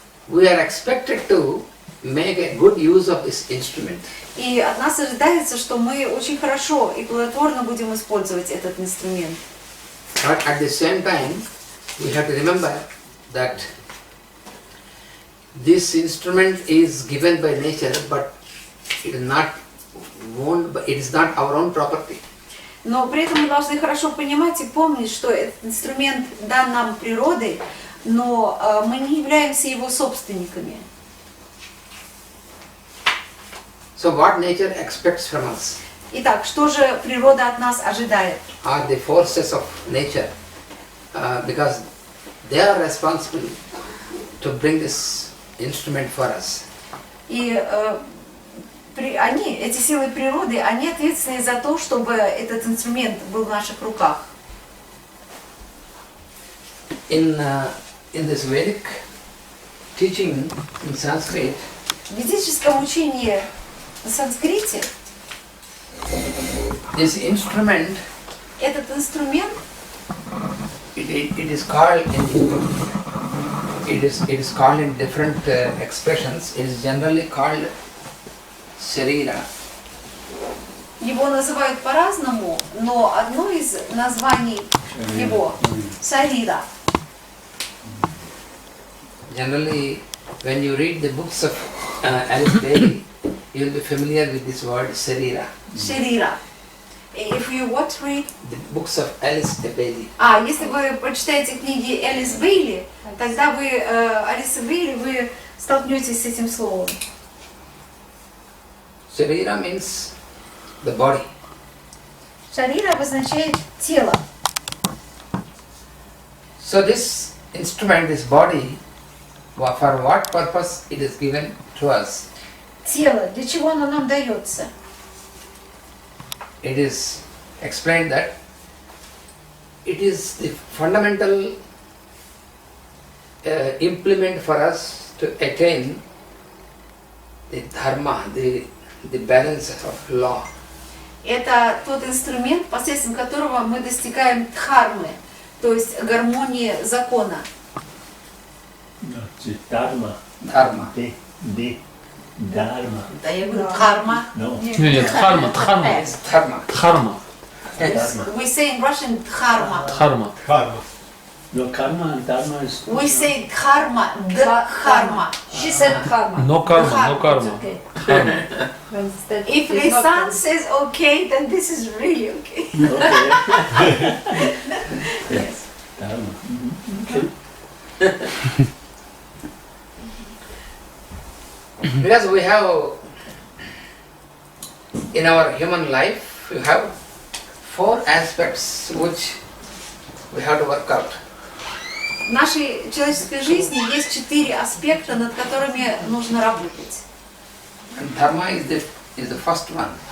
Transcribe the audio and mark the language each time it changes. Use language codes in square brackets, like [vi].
[en] We are expected to make a good use of this instrument. [ru] И от нас ожидается, что мы очень хорошо и плодотворно будем использовать этот инструмент. [en] But at the same time, we have to remember that this instrument is given by nature, but it is not owned, it is not our own property. [ru] Но при этом мы должны хорошо понимать и помнить, что этот инструмент дан нам природой, но мы не являемся его собственниками. [en] So what nature expects from us? [ru] Итак, что же природа от нас ожидает? [en] Are the forces of nature, because they are responsible to bring this instrument for us. [ru] И эти силы природы, они ответственны за то, чтобы этот инструмент был в наших руках. [en] In this Vedic teaching in Sanskrit, [ru] В ведическом учении на санскрите [en] this instrument, [ru] этот инструмент, [en] it is called in different expressions. It is generally called Sharira. [ru] его называют по-разному, но одно из названий его — Сарира. [en] Generally, when you read the books of Alice Bailey, you will be familiar with this word Sharira. Шарира. If you what read? The books of Alice Bailey. [ru] Если вы прочитаете книги Элис Бейли, тогда вы, Алиса Бейли, вы столкнетесь с этим словом. [en] Sharira means the body. [ru] Шарира обозначает тело. [en] So this instrument, this body, for what purpose it is given to us? [ru] Тело, для чего оно нам дается? [en] It is explained that it is the fundamental implement for us to attain the dharma, the balance of law. [ru] Это тот инструмент, посредством которого мы достигаем дхармы, то есть гармонии закона. [en] Dharma. Dharma. Dharma. [ru] Да, я говорю дхарма. [en] No. [ru] Нет, дхарма, дхарма. [en] Dharma. [ru] Дхарма. [en] We say in Russian dharma. [ru] Дхарма. [en] Karma. No, karma and dharma is... We say dharma, dharma. She said karma. [ru] Но карма, но карма. [en] Okay. [ru] Дхарма. [en] If Lisan says okay, then this is really okay. Okay. Yes. Dharma. Because we have, in our human life, we have 4 aspects which we have to work out. [ru] В нашей человеческой жизни есть 4 аспекта, над которыми нужно работать. [en] And dharma is the first one.